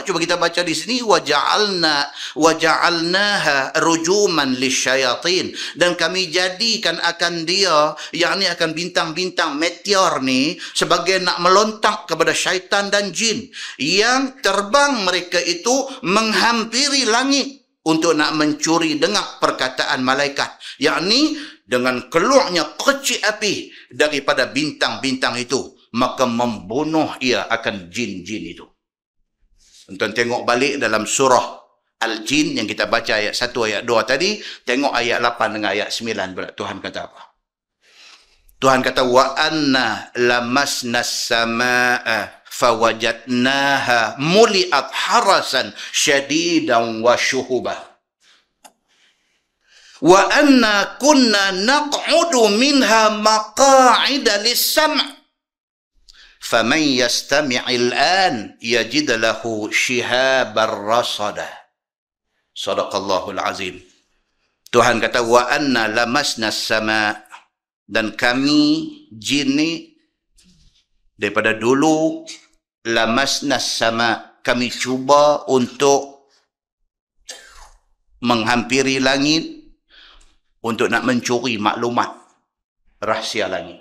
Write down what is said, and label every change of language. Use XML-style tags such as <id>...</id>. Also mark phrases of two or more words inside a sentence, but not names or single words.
<ms>Cuba kita baca di sini,</ms> <ar>وجعلناها رجوما للشياطين,</ar> <ms>dan kami jadikan akan dia, yakni akan bintang-bintang meteor ni sebagai nak melontak kepada syaitan dan jin yang terbang mereka itu menghampiri langit untuk nak mencuri dengar perkataan malaikat, yakni dengan keluarnya kecil api daripada bintang-bintang itu, maka membunuh ia akan jin-jin itu. Tuan tengok balik dalam surah Al-Jin yang kita baca ayat 1, ayat 2 tadi, tengok ayat 8 dengan ayat 9 pula. Tuhan kata apa? Tuhan kata,</ms> <ar>وأنا لمسنا السماء فوجدناها ملئت حرسا شديدا وشهبا. وأنا كنا نقعد منها مقاعد للسمع'. فَمَنْ يَسْتَمِعِ الْآنِ يَجِدْ لَهُ شِهَابًا رَصَدًا. صدق الله العظيم.</ar> <ms>Tuhan kata,</ms> <ar>وأنا لمسنا السماء',</ar> <ms>dan kami jin ni daripada dulu,</ms> <ar>لمسنا السماء',</ar> <ms>kami cuba untuk menghampiri langit untuk nak mencuri maklumat rahsia langit.</ms>